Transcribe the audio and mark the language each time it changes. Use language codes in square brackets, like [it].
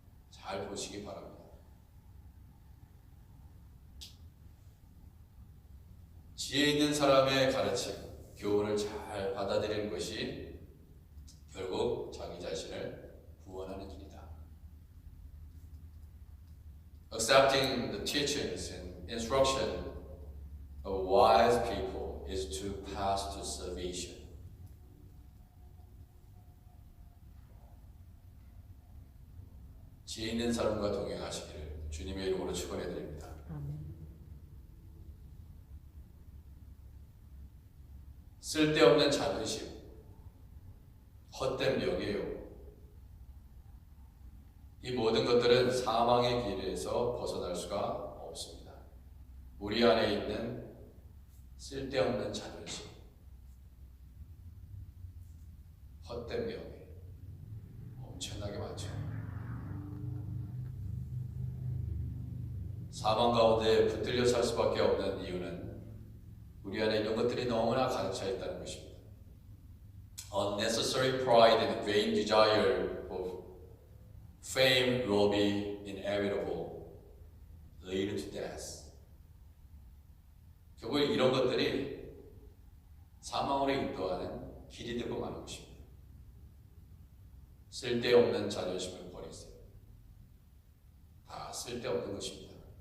[ko] 잘 보시기 바랍니다. 지혜 있는 사람의 가르침, 교훈을 잘 받아들이는 것이 결국 자기 자신을 구원하는 길이다. [en] Accepting the teachings and instruction of wise people is to pass to salvation. [ko] 지혜 있는 사람과 동행하시기를 주님의 이름으로 축원해 드립니다. 아멘. 쓸데없는 자존심, 헛된 명예욕, 이 모든 것들은 사망의 길에서 벗어날 수가 없습니다. 우리 안에 있는 쓸데없는 자존심, 헛된 명예, 엄청나게 많죠. 사망 가운데 붙들려 살 수밖에 없는 이유는 우리 안에 이런 것들이 너무나 가득 차 있다는 것입니다. [en] Unnecessary pride and vain desire of fame will be inevitable, lead to death. [ko] 결국 이런 것들이 사망으로 인도하는 길이 되고 마는 것입니다. 쓸데없는 자존심을 버리세요. 다 쓸데없는 것입니다.